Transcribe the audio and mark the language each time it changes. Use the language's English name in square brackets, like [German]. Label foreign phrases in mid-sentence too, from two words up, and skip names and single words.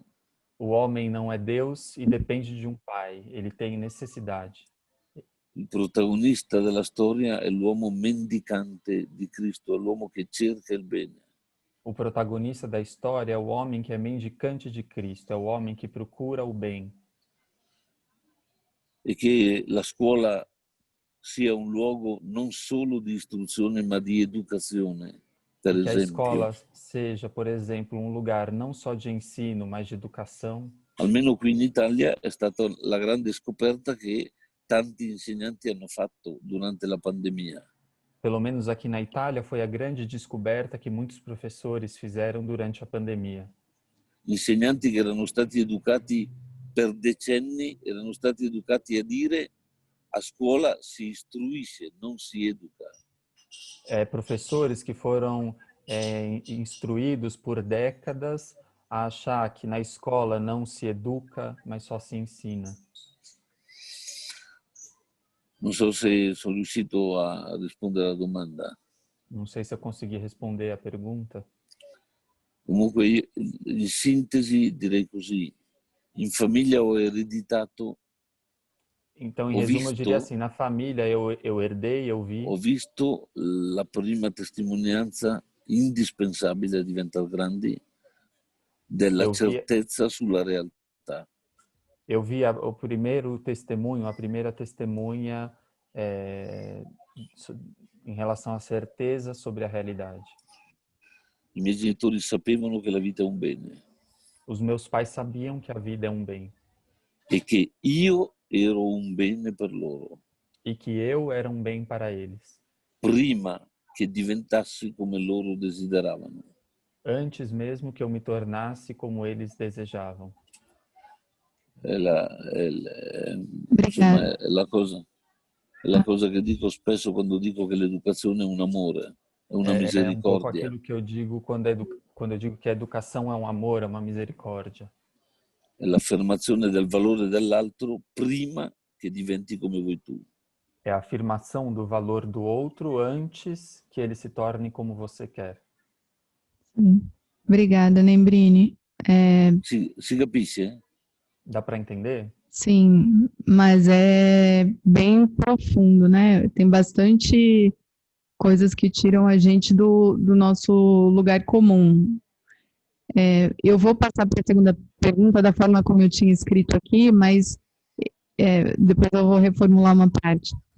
[Portuguese] O homem não é Deus e depende de um pai, ele tem necessidade. [Italian] Il protagonista della storia è l'uomo mendicante di Cristo, è l'uomo che cerca il bene. [Portuguese] O protagonista da história é o homem que é mendicante de Cristo, é o homem que procura o bem. [Italian] E che la scuola sia un luogo non solo di istruzione ma di educazione, per [Portuguese] que [Italian] esempio. [Portuguese] A escola seja, por exemplo, um lugar não só de ensino, mas de educação. [Italian] Almeno qui in Italia è stata la grande scoperta che tanti insegnanti hanno fatto durante la pandemia. [Portuguese] Pelo menos aqui na Itália foi a grande descoberta que muitos professores fizeram durante a pandemia. [Italian] Insegnanti che erano stati educati per decenni, erano stati educati a dire a scuola si istruisce, non si educa. [Portuguese] Professores que foram instruídos por décadas a achar que na escola não se educa, mas só se ensina. [Italian] Non so se sono riuscito a rispondere alla domanda. [Portuguese] Não sei se eu consegui responder a pergunta. [Italian] Comunque, in sintesi direi così, in famiglia ho ereditato. [Portuguese] Então, em resumo, eu diria assim, na família eu herdei, eu vi. [Italian] Ho visto la prima testimonianza indispensabile a diventare grandi della certezza sulla realtà. [Portuguese] Eu vi o primeiro testemunho, a primeira testemunha em relação à certeza sobre a realidade. [Italian] I miei genitori sapevano che la vita è un bene. [Portuguese] Os meus pais sabiam que a vida é um bem. [Italian] E che io ero un bene per loro. [Portuguese] E que eu era um bem para eles. [Italian] Prima che diventassi come loro desideravano. [Portuguese] Antes mesmo que eu me tornasse como eles desejavam. [Italian] È la cosa che dico spesso quando dico che l'educazione è un amore, è una misericordia. [Portuguese] É um pouco aquilo que eu digo quando eu digo que a educação é um amor, é uma misericórdia. [Italian] È l'affermazione del valore dell'altro prima che diventi come vuoi tu. [Portuguese] É a afirmação do valor do outro antes que ele se torne como você quer. Sim. Obrigada, Nembrini. [Italian] Si capisce? [Portuguese] Dá para entender? Sim, mas é bem profundo, né? Tem bastante coisas que tiram a gente do nosso lugar comum. Eu vou passar para a segunda pergunta da forma como eu tinha escrito aqui, mas depois eu vou reformular uma parte.